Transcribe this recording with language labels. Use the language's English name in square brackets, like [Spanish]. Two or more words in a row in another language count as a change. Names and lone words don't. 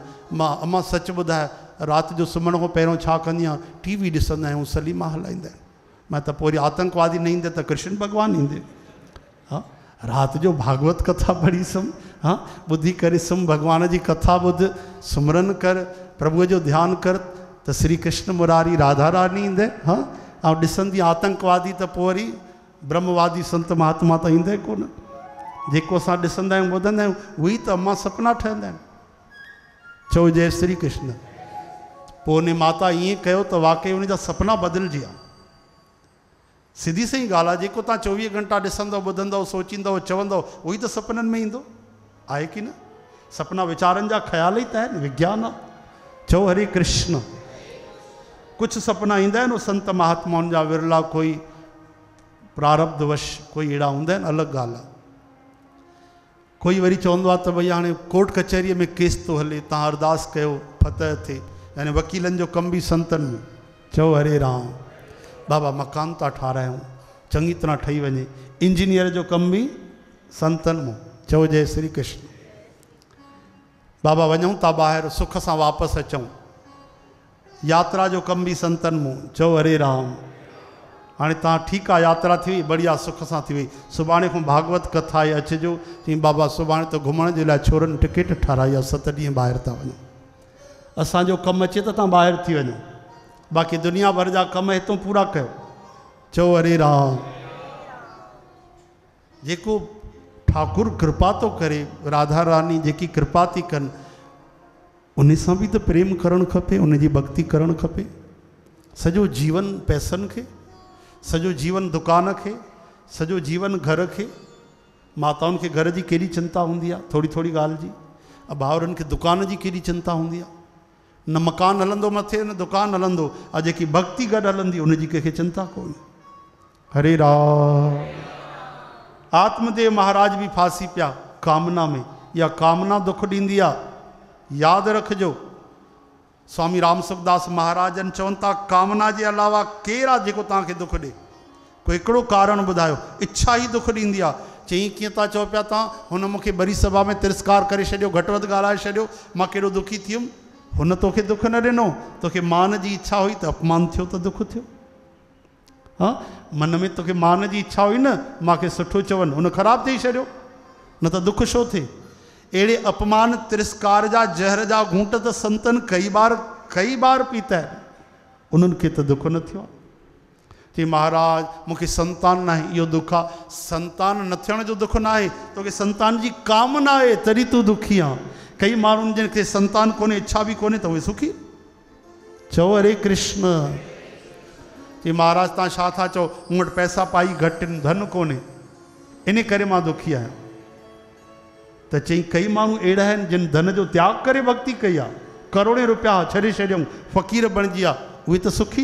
[Sindhi] मां अम्मा सच ॿुधाए, राति जो सुम्हण खां पहिरियों छा कंदी आहियां, टीवी ॾिसंदा आहियूं, सलीमा हलाईंदा आहिनि। मां त पोइ वरी आतंकवादी न ईंदे त कृष्ण भॻवानु ईंदे। हा, राति जो भागवत कथा पढ़ी सुम, हाँ, ॿुधी करे सुम, भगवान जी कथा ॿुध, सुमरन कर, प्रभुअ जो ध्यानु कर, त श्री कृष्ण मुरारी राधा रानी ईंदे। हाँ, ऐं ॾिसंदी आतंकवादी त पोइ वरी ब्रह्मवादी संत महात्मा त ईंदे कोन। जेको असां ॾिसंदा आहियूं ॿुधंदा आहियूं, उहे ई त अम्मा सपना ठहंदा आहिनि। चओ जय श्री कृष्ण। पोइ उन माता ईअं कयो त वाक़ई उन जा सपना बदिलजी विया। सिधी सही ॻाल्हि आहे, जेको तव्हां 24 घंटा ॾिसंदव, ॿुधंदव, सोचींदव, चवंदव, उहो ई त सपननि में ईंदो आहे कि न। सपना वीचारनि जा ख़्याल ई त आहिनि, विज्ञान आहे। चओ हरे कृष्ण। कुझु सपना ईंदा आहिनि, संत महात्माउनि जा विरला, कोई प्रारब्धवश कोई अहिड़ा हूंदा आहिनि, अलॻि ॻाल्हि आहे। कोई वरी चवंदो आहे त भई हाणे कोर्ट कचहरीअ में केस थो हले, तव्हां अरदास कयो फतह थिए, यानी वकीलनि जो कम बि संतनि में। चओ हरे राम। बाबा मकान था ठारायूं, चङी तरह ठही वञे, इंजीनियर जो कम बि संतनि में। चओ जय श्री कृष्ण। बाबा वञूं था ॿाहिरि, सुख सां वापसि अचूं, यात्रा जो कम बि संतनि में। चओ हरे राम। हाणे तव्हां ठीकु आहे, यात्रा थी वई, बढ़िया, सुख सां थी वई, सुभाणे खां भागवत कथा आहे, अचिजो। चई बाबा सुभाणे त घुमण जे लाइ छोरनि टिकट ठाराई आहे, 7 ॾींहं ॿाहिरि था वञूं। असांजो कमु अचे त तव्हां ॿाहिरि थी वञो, बाक़ी दुनिया भर जा कम हितों पूरा कयो। चओ हरे राम। जेको ठाकुर कृपा तो करे, राधा रानी जेकी कृपा थी कनि, उन सां बि त प्रेम करणु खपे, उन जी भक्ति करणु खपे। सॼो जीवन पैसनि खे, सॼो जीवन दुकान खे, सॼो जीवन घर खे। माताउनि खे घर जी केॾी चिंता हूंदी आहे, थोरी थोरी ॻाल्हि जी। भाउरनि खे दुकान जी केॾी चिंता हूंदी आहे। न मकान हलंदो मथे, न दुकान हलंदो, आ जेकी भक्ति गॾु हलंदी, उनजी कंहिंखे चिंता कोन्हे। हरे राम। आत्मदेव महाराज भी फांसी पिया कामना में। या कामना दुख ॾींदी आहे, यादि रखिजो। स्वामी राम सुखदास महाराजन चवनि था, कामना जे अलावा केरु आहे जेको तव्हांखे दुख ॾे? कोई हिकिड़ो कारण ॿुधायो। इच्छा ई दुख ॾींदी आहे। चई कीअं था चओ पिया तव्हां, हुन मूंखे बरी सभा में तिरस्कार करे छॾियो, घटि वधि ॻाल्हाए छॾियो, मां कहिड़ो दुखी थी वियुमि। हुन तोखे दुख न ॾिनो, तोखे मान जी इच्छा हुई त अपमान थियो त दुख थियो। हाँ, मन में तोखे मान जी इच्छा हुई न, मूंखे सुठो चवनि, हुन ख़राबु थी छॾियो, न त दुख छो थिए। अहिड़े अपमान तिरस्कार जा जहर जा घूंट त संतनि कई बार पीता आहिनि। उन्हनि खे त दुख न थियो। चई महाराज मूंखे संतान न आहे, इहो दुख आहे। संतान न थियण जो दुख न आहे, तोखे संतान जी कामना आहे तॾहिं तूं दुखी आहे। कई माण्हुनि जिन खे संतान कोन्हे, इच्छा बि कोन्हे, त उहे सुखी। चओ हरे कृष्ण। चई महाराज तव्हां छा था चओ, मूं वटि पैसा पाई घटि आहिनि, धन कोन्हे, इन करे मां दुखी आहियां। त चई कई माण्हू अहिड़ा आहिनि जिन धन जो त्याग करे भक्ति कई आहे, करोड़े रुपया छॾे छॾियऊं, फ़क़ीर बणिजी आहे, उहे त सुखी।